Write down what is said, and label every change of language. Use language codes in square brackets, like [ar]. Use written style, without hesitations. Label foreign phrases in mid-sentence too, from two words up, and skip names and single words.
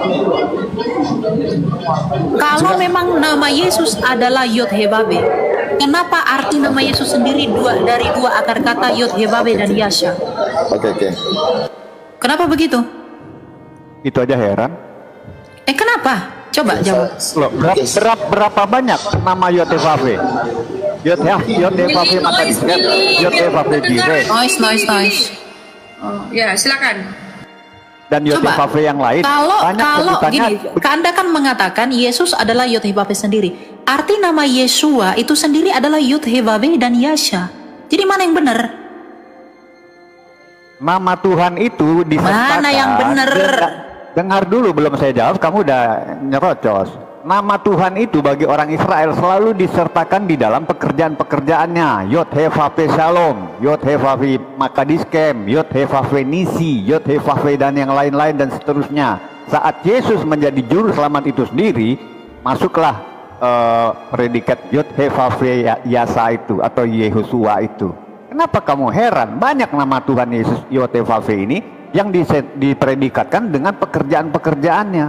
[id] Kalau memang nama Yesus adalah Yod He Vav, kenapa arti nama Yesus sendiri dari dua akar kata Yod He Vav dan Yasha? Oke. Kenapa begitu? Itu aja heran. Kenapa? Coba jawab. Loh, berapa banyak nama Yod He Vav? Yod He Vav maka disket, Yod He Vav dire. Noise. Oh, ya, silakan. Dan Yod He Vav yang lain kalau sebutannya. gini, Anda kan mengatakan Yesus adalah Yod He Vav sendiri. Arti nama Yeshua itu sendiri adalah Yod He Vav dan Yasha. Jadi mana yang benar? Nama Tuhan itu disertakan. Mana yang benar? Dengar dulu, belum saya jawab, kamu udah nyerocos. Nama Tuhan itu bagi orang Israel selalu disertakan di dalam pekerjaan-pekerjaannya. Yod He Vav Shalom, Yod He Vav Makadiskem, Yod He Vav Nisi, Yod He Vav dan yang lain-lain dan seterusnya. Saat Yesus menjadi juru selamat itu sendiri, masuklah predikat Yod He Vav Yasa itu atau Yehosua itu. Kenapa kamu heran? Banyak nama Tuhan Yesus Yod He Vav ini yang dipredikatkan dengan pekerjaan-pekerjaannya.